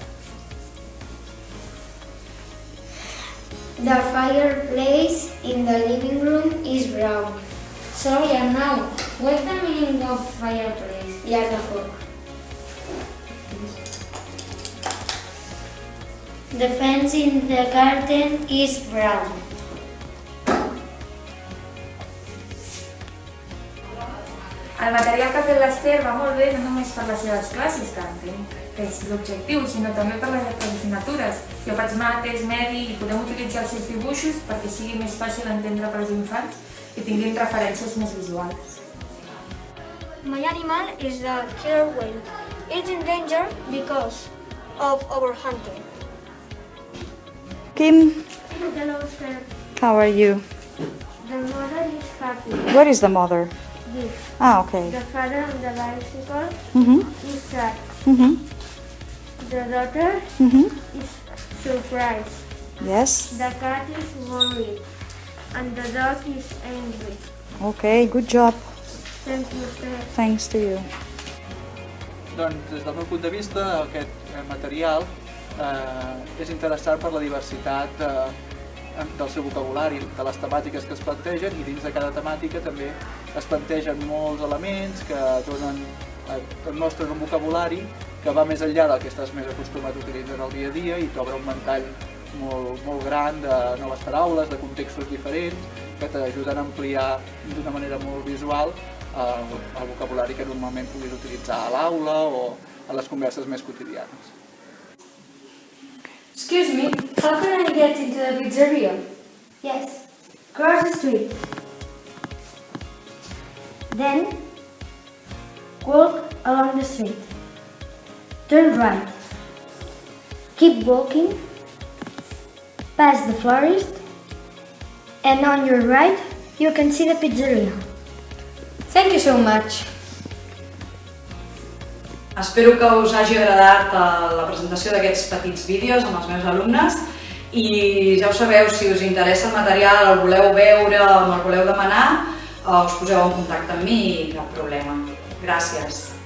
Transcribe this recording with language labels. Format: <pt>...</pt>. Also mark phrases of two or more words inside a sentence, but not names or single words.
<en>The fireplace in the living room is brown. Sorry, Arnau, what's the meaning of fireplace? Yeah, the fork. The fence in the garden is brown.</en> <ca>El material que ha fet l'Ester va molt bé no només per les seves classes, que entenc que és l'objectiu, sinó també per les altres assignatures. Jo faig mates, medi i podem utilitzar els seus dibuixos perquè sigui més fàcil d'entendre per als infants i tinguin referències més visuals.</ca> <en>My animal is the killer whale. It's in danger because of overhunting. Kim, Hello, sir. how are you? The mother is happy. Where is the mother? This. Okay. The father on the bicycle is sad. The daughter is surprised. Yes. The cat is worried. And the dog is angry. Okay, good job. Thank you, sir. Thanks to you.</en> <ca>Doncs, des del meu punt de vista, aquest material és interessant per la diversitat del seu vocabulari, de les temàtiques que es plantegen, i dins de cada temàtica també es plantegen molts elements que et mostren un vocabulari que va més enllà del que estàs més acostumat a utilitzar en el dia a dia i t'obre un ventall molt gran de noves paraules, de contextos diferents, que t'ajuden a ampliar d'una manera molt visual el vocabulari que normalment puguis utilitzar a l'aula o a les converses més quotidianes.</ca> <en>Excuse me, how can I get into the pizzeria? Yes. Cross the street. Then walk along the street. Turn right. Keep walking. Pass the florist. And on your right, you can see the pizzeria. Thank you so much.</en> <ca>Espero que us hagi agradat la presentació d'aquests petits vídeos amb els meus alumnes i ja ho sabeu, si us interessa el material, el voleu veure o me'l voleu demanar, us poseu en contacte amb mi i cap problema. Gràcies.</ca>